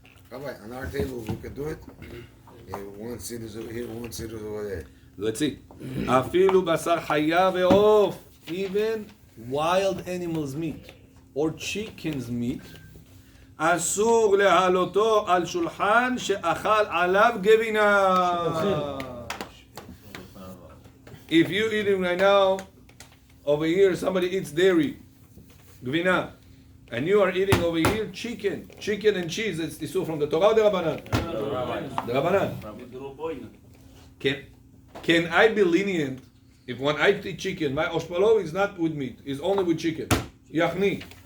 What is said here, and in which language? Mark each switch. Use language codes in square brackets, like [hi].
[en] Rabbi, on our table we could do it. One seat is over here, one seat is over there. Let's see. [he] Afilu basar chaya ve'of. [en] Even wild animals' meat or chicken's meat. [he] אסור להעלותו על שולחן שאכל עליו גבינה. [en] If you're eating right now, over here somebody eats dairy, gvina, and you are eating over here chicken and cheese, it's isur from the Torah or the Rabbanan? The Rabbanan. Can I be lenient if when I eat chicken, my oshpalo is not with meat, is only with chicken? Yachni.